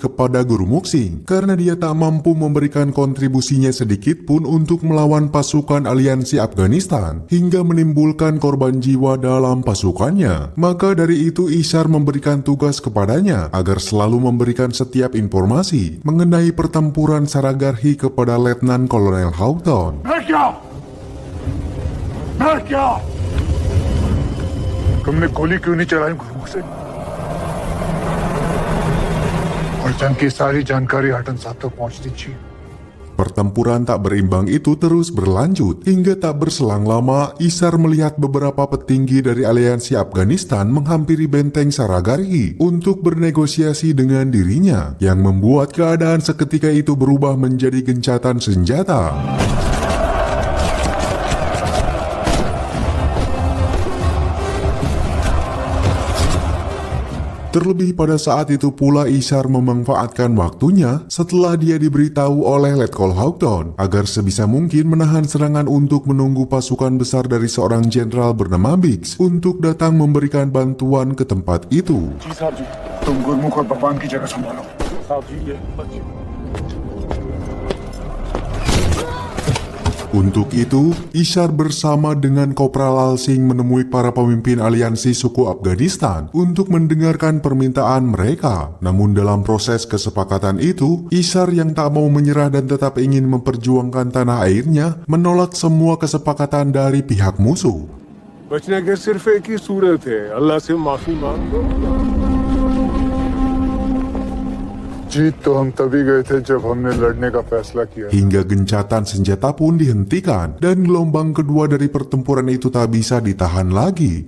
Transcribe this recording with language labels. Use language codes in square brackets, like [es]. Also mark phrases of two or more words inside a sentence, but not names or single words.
[id] kepada Gurmukh Singh karena dia tak mampu memberikan kontribusinya sedikit pun untuk melawan pasukan aliansi Afghanistan hingga menimbulkan korban jiwa dalam pasukannya. Maka dari itu Ishar memberikan tugas kepadanya agar selalu memberikan setiap informasi mengenai pertempuran Saragarhi kepada Letnan Kolonel Houghton. [hi] तुमने गोली क्यों नहीं चलाई गुरमुख से? और जंग की सारी जानकारी हटन साहब तक पहुंच दीजिए. [id] Pertempuran tak berimbang itu terus berlanjut hingga tak berselang lama Ishar melihat beberapa petinggi dari aliansi Afghanistan menghampiri benteng Saragarhi untuk bernegosiasi dengan dirinya yang membuat keadaan seketika itu berubah menjadi gencatan senjata. Terlebih pada saat itu pula Ishar memanfaatkan waktunya setelah dia diberitahu oleh Letkol Houghton agar sebisa mungkin menahan serangan untuk menunggu pasukan besar dari seorang jenderal bernama Biggs untuk datang memberikan bantuan ke tempat itu. [hi] तुम गुरमुख और बपान की जगह संभालो. [id] Untuk itu, Ishar bersama dengan Kopral Lal Singh menemui para pemimpin aliansi suku Afghanistan untuk mendengarkan permintaan mereka. Namun dalam proses kesepakatan itu, Ishar yang tak mau menyerah dan tetap ingin memperjuangkan tanah airnya menolak semua kesepakatan dari pihak musuh. [hi] बचने के सिर्फ एक ही सूरत है, अल्लाह से माफी मांग लो. जीत तो हम तभी गए थे जब हमने लड़ने का फैसला किया. [id] Hingga gencatan senjata pun dihentikan dan gelombang kedua dari pertempuran itu tak bisa ditahan lagi.